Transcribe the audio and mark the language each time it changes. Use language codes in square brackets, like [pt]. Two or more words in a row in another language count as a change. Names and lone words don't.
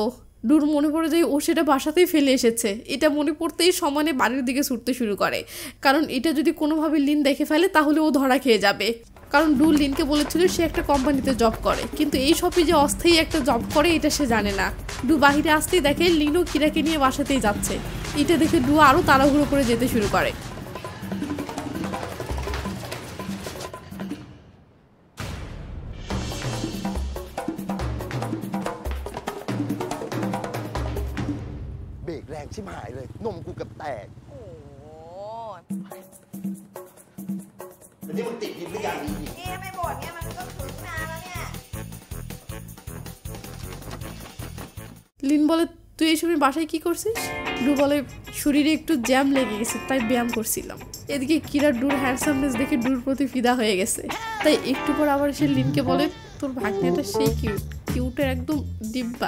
[bn] ডুর মনে পড়ে যায় ও সেটা বাসাতেই ফেলে এসেছে। এটা মনে পড়তেই সমানে বাড়ির দিকে ছুটতে শুরু করে, কারণ এটা যদি কোনোভাবে লিন দেখে ফেলে তাহলে ও ধরা খেয়ে যাবে। কারণ ডু লিনকে বলেছিল সে একটা কোম্পানিতে জব করে, কিন্তু এই সবই যে অস্থায়ী একটা জব করে এটা সে জানে না। ডু বাহিরে আসতেই দেখে লিনও কিরাকে নিয়ে বাসাতেই যাচ্ছে। এটা দেখে ডু আরও তাড়াহুড়ো করে যেতে শুরু করে। [th] เบรกแรงชิบหายเลยนมกูเกือบแตก โอ้โห แต่นี่มึงติดยินหรือยังดี นี่ไม่บ่นเนี่ยมันก็ถึงนานแล้วเนี่ย [bn] লিন বলে তুই এই সময় বাসায় কি করছিস? ডু বলে শরীরে একটু জ্যাম লেগে গেছে তাই ব্যায়াম করছিলাম। এদিকে কিরা ডুর হ্যান্ডসামনেস দেখে ডুর প্রতি ফিদা হয়ে গেছে, তাই একটু পর আবার সে লিনকে বলে তোর ভাগ্নেটা সেই কিউটের একদম ডিব্বা।